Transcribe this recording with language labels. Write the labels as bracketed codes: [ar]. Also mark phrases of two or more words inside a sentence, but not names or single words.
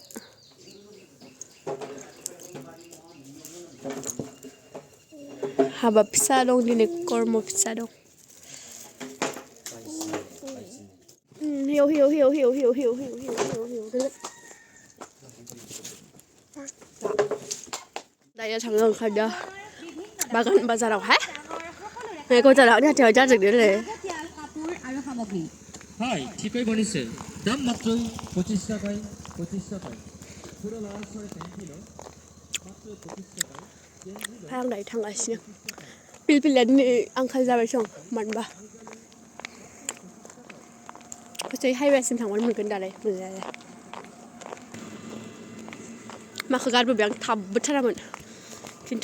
[brx] हाबा फिसा दं दिनै कर्म फिसा दं दायो थांनो ओंखारदों बागान बाजारावहाय गजारावनि हाथायाव जाजोबदोंलै [bn] হয় ঠিকই বনিছে দাম মাত্র 25 টাকায় 25 টাকায় পুরো লাল সরে পেন্টিলো মাত্র 25 টাকায় [brx] आं दायो थांगासिनो पिलपिलिया दिनै आंखाल जाबाय सं मानोबा हजै हाइवेसिम थांबानो मोनगोन दालाय मोननायालाय माखौ गारबोबाय आं थाबबोथारामोन खिन्थु